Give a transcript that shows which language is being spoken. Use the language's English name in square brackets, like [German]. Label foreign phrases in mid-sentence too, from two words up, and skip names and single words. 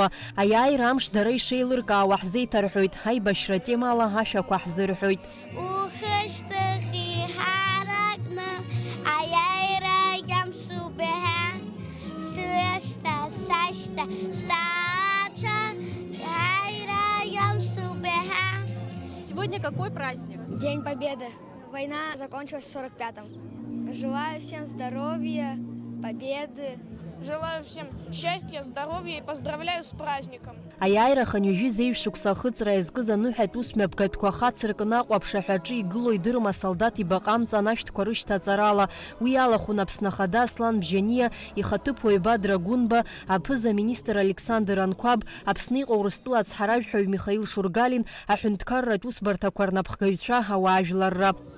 [Abkhazian] Аиааира амш дара ишеилыркаауа ҳзеиҭарҳәоит, ҳаибашьра темала ашәақәа ҳзырҳәоит. Ухышьҭахь иҳаракны аиааира иамшубеҳа, сышьҭа, сашьҭа, стача, аиааира иамшубеҳа. [Russian] Сегодня какой праздник? День Победы. Война закончилась в 45-м. Желаю всем здоровья, победы. Желаю всем счастья, здоровья и поздравляю с праздником. [Abkhazian] Аиааирахан ижәыз еиҩшықәса ахыҵра иазкыз аныҳәатә усмҩаԥгатәқәа ахацыркны Аҟәа аԥшаҳәаҿы игыло идырма асолдаҭ ибаҟа амца анашәҭқәа рышьҭаҵарала. Уи алахәын Аԥсны Ахада Аслан Бжьаниа, ихаҭыԥуаҩ Бадра Гәынба, аԥыза-министр Александр Анқәаб, Аԥсны иҟоу Урыстәыла ацҳаражәҳәаҩ Михаил Шургалин, аҳәынҭқарратә усбарҭақәа рнапхгаҩцәа, ауаажәларра.